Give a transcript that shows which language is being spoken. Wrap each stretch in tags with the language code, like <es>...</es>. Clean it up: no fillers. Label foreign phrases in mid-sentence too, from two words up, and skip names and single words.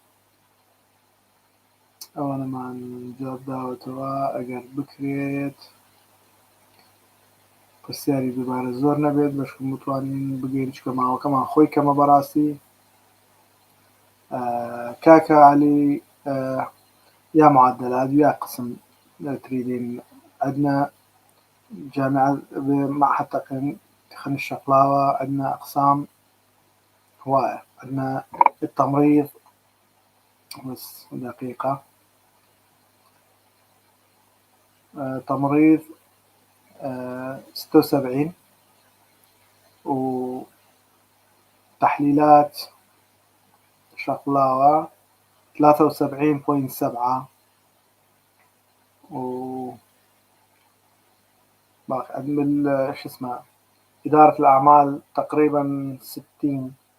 <ckb>ئەوانەمان جواب داوەتەوە ئەگەر بکرێت پرسیاری دووبارە زۆر نەبێت بەشکم بتوانین بگەین چکە ماوەکەمان خۆی کەمە بەڕاستی.</ckb> <ar>کاکە عەلی یا معدلات یا قسم تريدين عندنا جامعة معهد تقنية الشقلاوة عندنا أقسام هواية عندنا التمريض بس دقيقة تمريض 76 وتحليلات شقلاوة 73.7 و باقي شو اسمه إدارة الأعمال تقريبا 60.</ar>